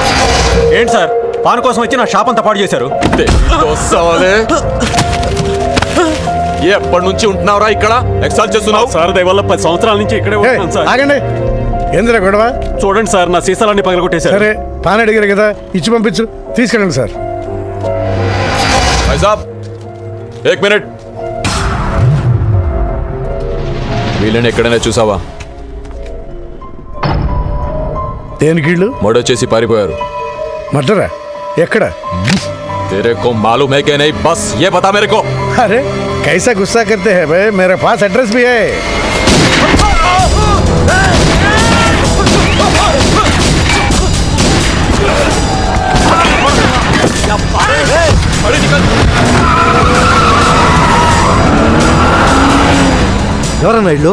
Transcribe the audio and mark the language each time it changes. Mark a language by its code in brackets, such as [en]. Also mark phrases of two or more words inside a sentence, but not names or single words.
[te] ఏంటి సార్, పాన్ కోసం వచ్చి నా షాప్ అంతా పాడు చేశారు. ఎప్పటి నుంచి ఉంటున్నావురా ఇక్కడ? ఎక్సాల్ చేస్తున్నావు సార్ దయవల్ల 10 సంవత్సరాల నుంచి ఇక్కడే ఉంటున్నాను సార్. ఆగండి, ఏందిరా గొడవ? చూడండి సార్, నా సీసాలన్నీ పగలగొట్టేశారు. సరే పాన్ అడిగారు కదా, ఇచ్చి పంపించు, తీసుకెళ్ళండి సార్. [hi] भाई साहब एक मिनट. [te] వీళ్ళని ఎక్కడైనా చూసావా? దేనికిళ్ళు మర్డర్ పారిపోయారు. మర్డరా? ఎక్కడ? [hi] तेरे को मालूम है कि नहीं? बस ये बता मेरे को. अरे कैसा गुस्सा करते हैं भाई, मेरे पास एड्रेस भी है. [te] ఎవరన్నా ఇల్లు?